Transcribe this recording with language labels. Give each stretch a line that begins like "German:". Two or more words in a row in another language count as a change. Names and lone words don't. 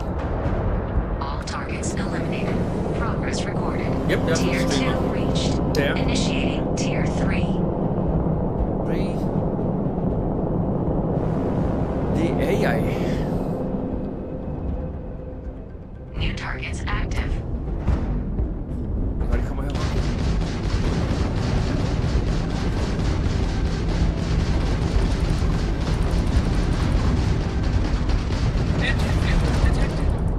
English: All targets eliminated. Progress recorded. Yep, that's Tier the 2 streamer. reached. There. Initiating Tier 3. 3. The AI. New targets active.
Danish: Hvad det kommer herfra?
English: Engine failure detected.